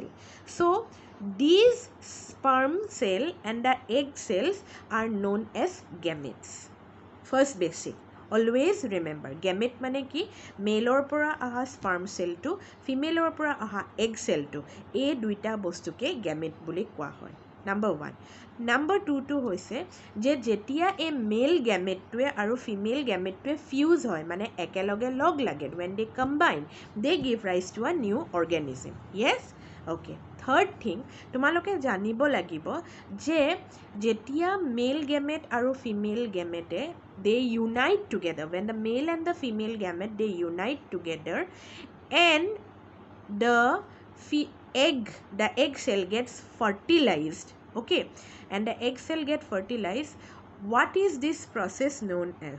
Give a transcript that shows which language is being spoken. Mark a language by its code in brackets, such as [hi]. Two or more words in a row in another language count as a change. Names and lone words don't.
[en] So these sperm cell and the egg cells are known as gametes. First basic, always remember, [as] গেমিট মানে কি মেল পৰা অহা [en] sperm cell [as] টো ফিমেল পৰা অহা [en] egg cell [as] টো এই দুটা বস্তুক গেমিট বুলি কোৱা হয়. [en] Number 1. [as] নম্বৰ 2 টো হৈছে যে যেতিয়া এ [en] male gamete [as] টো আৰু [en] female gamete [as] টো ফিউজ হয়, মানে একেলগে লগ লাগে, [en] when they combine they give rise to a new organism. Yes, okay. Third thing, [as] তোমালোকে জানিব লাগিব যে যেতিয়া [en] male gamete আৰু female gamete they unite together, when the male and the female gamete they unite together, and the egg cell gets fertilized. Okay, and the egg cell get fertilized. What is this process known as?